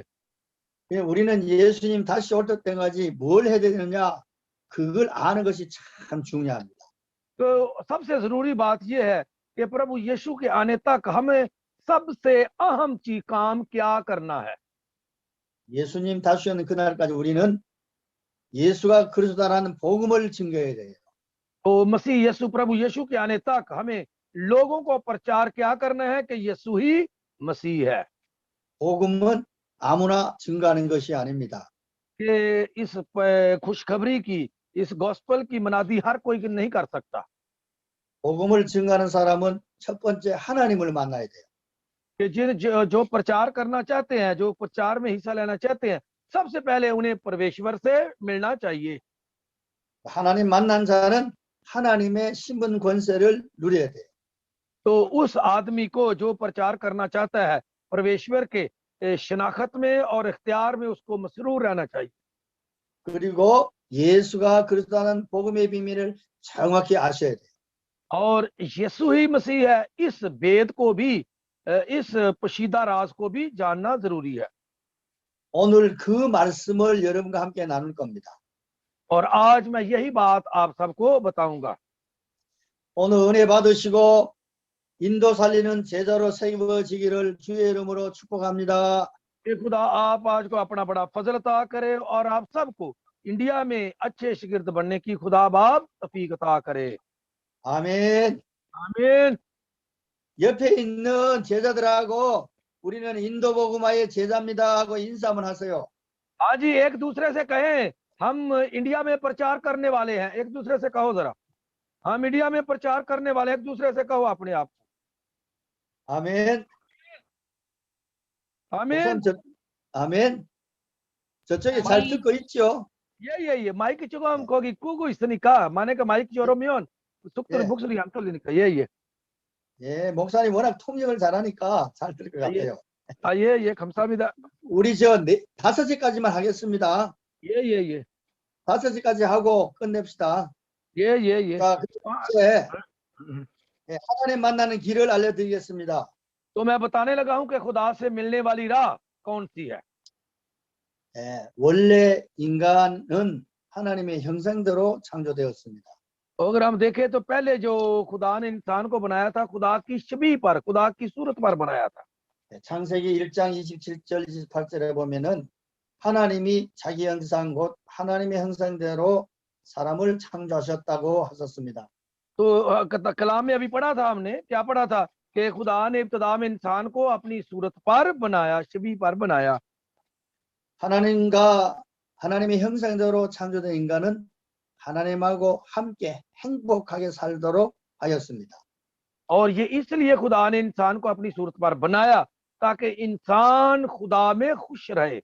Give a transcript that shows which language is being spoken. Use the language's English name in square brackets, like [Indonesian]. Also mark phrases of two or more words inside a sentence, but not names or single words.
[Korean] 우리는 예수님 다시 올 때까지 뭘 해야 되느냐? 그걸 아는 것이 참 중요합니다. [Hindi] तो सबसे जरूरी बात यह है कि प्रभु यीशु के आने तक हमें सबसे अहम चीज काम क्या करना है। [Korean] 예수님 다시 오는 그날까지 우리는 예수가 그리스도라는 복음을 증거해야 돼요. [Hindi] तो मसीह यीशु प्रभु यीशु के आने तक हमें लोगों को प्रचार क्या करना है कि यीशु ही मसीह है। [Korean] 복음은 아무나 증거하는 것이 아닙니다. [Hindi] कि इस खुशखबरी की, इस गॉस्पेल की मनादी हर कोई नहीं कर सकता। [Korean] 복음을 증거하는 사람은 첫 번째 하나님을 만나야 돼요. [Hindi] कि जो प्रचार करना चाहते हैं, जो प्रचार में हिस्सा लेना चाहते हैं, सबसे पहले उन्हें परमेश्वर से मिलना चाहिए। [Korean] 하나님 만난 자는 하나님의 신분 권세를 누려야 돼요. [Hindi] तो उस आदमी को जो प्रचार करना चाहता है परमेश्वर के शनाख्त में और इख्तियार में उसको मसरूर रहना चाहिए। [Korean] 그리고 예수가 그리스도라는 복음의 비밀을 정확히 아셔야 돼요. [Hindi] और यीशु ही मसीह है, इस वेद को भी, इस पोशीदा राज को भी जानना जरूरी है। [Korean] 오늘 그 말씀을 여러분과 함께 나눌 겁니다. [Hindi] और आज मैं यही बात आप सबको बताऊंगा। [Korean] 오늘 은혜 받으시고 인도 살리는 제자로 세워지기를 주의 이름으로 축복합니다. [Hindi] कि खुदा आप आज को अपना बड़ा फजल अता करे और आप सबको इंडिया में अच्छे शागिर्द बनने की खुदा बाप तौफीक अता करे। [Korean] 아멘. [Hindi] आमीन। [Korean] 옆에 있는 제자들하고 우리는 인도 복음화의 제자입니다 하고 인사 한번 하세요. [Hindi] आज ही एक दूसरे से कहें हम इंडिया में प्रचार करने वाले हैं, एक दूसरे से कहो जरा, हम इंडिया में प्रचार करने वाले, एक दूसरे से कहो अपने आप। [Korean] 아멘. [Hindi] आमीन। [Korean] 아멘. 저쪽에 잘 듣고 있죠? ये माइक चुको हम कोगी कुगु 있으니까 만약에 마이크 열으면 속도를 예. 목소리 안 들리니까. 예. 예, 목사님 워낙 통역을 잘하니까 잘 들을 것 같아요. 예, 감사합니다. 우리 5시까지만 하겠습니다. 예. 5시까지 하고 끝냅시다. 예. 자, 이제 하나님 만나는 길을 알려드리겠습니다. [Hindi] तो मैं बताने लगा हूं कि खुदा से मिलने वाली राह कौन सी है। [Korean] 예, 원래 인간은 하나님의 형상대로 창조되었습니다. [Hindi] अगर हम देखें तो पहले जो खुदा ने इंसान को बनाया था खुदा की छवि पर, खुदा की सूरत पर बनाया था। [Korean] 예, 창세기 1장 27절 28절에 보면은 하나님이 자기 형상 곧 하나님의 형상대로 사람을 창조하셨다고 하셨습니다. [Hindi] तो कलाम में अभी पढ़ा था हमने, क्या पढ़ा था कि खुदा ने इब्तिदा में इंसान को अपनी सूरत पर बनाया, छवि पर बनाया। [Korean] 하나님의 형상대로 창조된 인간은 하나님하고 함께 행복하게 살도록 하였습니다. [Hindi] और ये इसलिए खुदा ने इंसान को अपनी सूरत पर बनाया ताकि इंसान खुदा में खुश रहे।